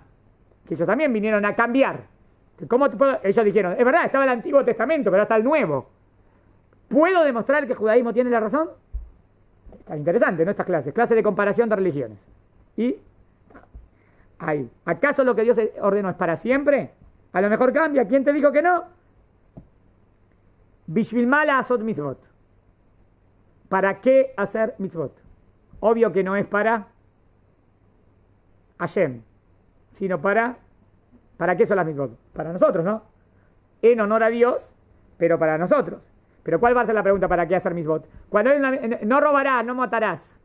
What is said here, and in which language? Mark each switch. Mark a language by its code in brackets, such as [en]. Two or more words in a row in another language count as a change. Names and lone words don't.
[es] Que ellos también vinieron a cambiar. Ellos dijeron, es verdad, estaba el Antiguo Testamento, pero hasta el Nuevo. ¿Puedo demostrar que el judaísmo tiene la razón? Está interesante, ¿no? Estas clases. Clases de comparación de religiones. Y ahí. ¿Acaso lo que Dios ordenó es para siempre? A lo mejor cambia. ¿Quién te dijo que no? [he] בשביל מה לעשות מצוות. [es] ¿Para qué hacer mitzvot? Obvio que no es para Hashem, sino ¿para qué son las mitzvot? Para nosotros, ¿no? En honor a Dios, pero para nosotros. Pero ¿cuál va a ser la pregunta para qué hacer mitzvot? Cuando no robarás, no matarás.